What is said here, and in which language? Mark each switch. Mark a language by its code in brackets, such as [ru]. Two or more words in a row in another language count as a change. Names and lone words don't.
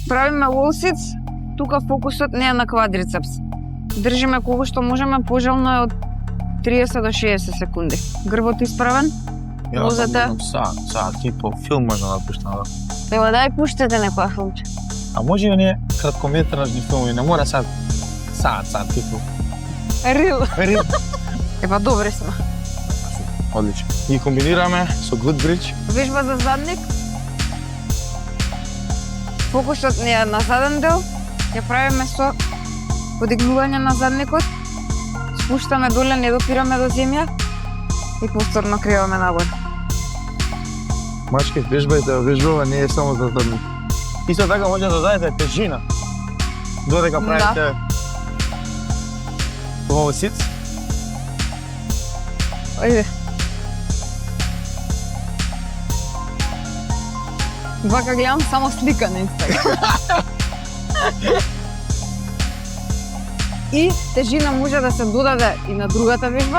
[mk] правиме wall-sits, тука фокусот не е на квадрицепс. Држиме колку што можеме, пожелно е од 30 до 60 секунди. Грбот исправен, нозете. Саат и по филм може да пуштам. Ева дај пуштете некоја филмче. А може и оние краткометражни филми, не мора саат типу. Рил. Рил. Ева добре сме. Одлично. И комбинираме со [en] glute bridge. [mk] Вежба за задник. Фокусот не е на заден дел. Ја правиме со подигнување на задникот. Спуштаме доле, не допираме до земја. И повторно криваме нагоре. Мачки, вежбава не е само за задник. Исто така може да дадете тежина. Додека правите wall-sits. Ајде. Вака гледам само слика на Инстаграм. И тежина може да се додаде и на другата вежба.